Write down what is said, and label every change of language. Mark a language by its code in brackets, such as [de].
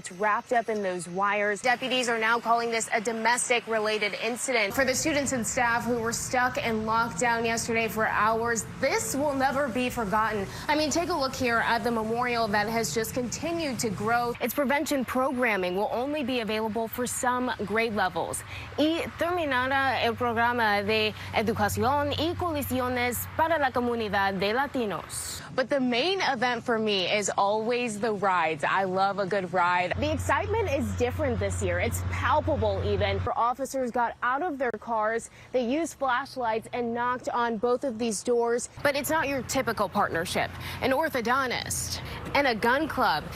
[en] It's wrapped up in those wires. Deputies are now calling this a domestic-related incident. For the students and staff who were stuck and locked down yesterday for hours, this will never be forgotten. I mean, take a look here at the memorial that has just continued to grow. Its prevention programming will only be available for some grade levels. [es] Y terminará el programa de educación y colisiones para la comunidad de Latinos. [en] But the main event for me is always the rides. I love a good ride. The excitement is different this year. It's palpable even. Officers got out of their cars. They used flashlights and knocked on both of these doors. But it's not your typical partnership. An orthodontist and a gun club.